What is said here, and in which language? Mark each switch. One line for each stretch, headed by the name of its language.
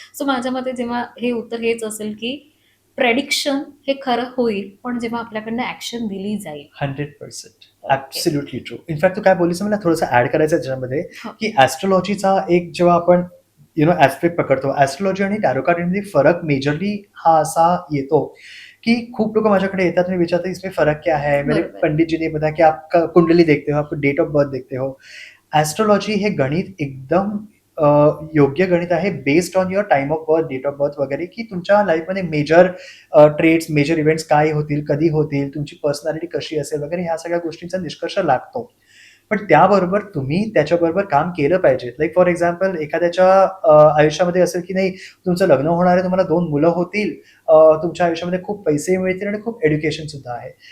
Marathi: So माझ्या मते जेव्हा हे उत्तर हेच असेल, की प्रेडिक्शन हे खरं होईल, पण जेव्हा आपल्याकडनं ॲक्शन दिली जाईल.
English: 100%. Okay. Absolutely true.
Marathi: इनफॅक्ट तू काय बोललीस मला थोडंसं ॲड करायचं आहे त्याच्यामध्ये, हो. की ॲस्ट्रोलॉजीचा एक जेव्हा आपण ॲस्पेक्ट पकडतो, ॲस्ट्रोलॉजी आणि टॅरो कार्डमध्ये फरक मेजरली हा असा येतो, की खूप लोकं माझ्याकडे येतात आणि विचारतात,
Hindi: इसमें फ़र्क क्या है? मेरे
Marathi: बरोबर.
Hindi: पंडित जी ने बताया कि आपका कुंडली देखते हो, आपको डेट ऑफ बर्थ देखते हो.
Marathi: ॲस्ट्रोलॉजी हे गणित एकदम अ, योग्य गणित आहे, based on your time of birth, date of birth वगैरे, की तुमच्या लाईफमध्ये मेजर ट्रेड्स, मेजर इव्हेंट्स काय होतील, कधी होतील, तुमची पर्सनॅलिटी कशी असेल वगैरे, ह्या सगळ्या गोष्टींचा निष्कर्ष लागतो. पण त्याबरोबर तुम्ही त्याच्याबरोबर काम केलं पाहिजे.
English: like for example,
Marathi: एखाद्याच्या आयुष्यामध्ये असेल, की नाही तुमचं लग्न होणार आहे, तुम्हाला 2 मुलं होतील, तुमच्या आयुष्यामध्ये खूप पैसे मिळतील आणि खूप एज्युकेशन सुद्धा आहे.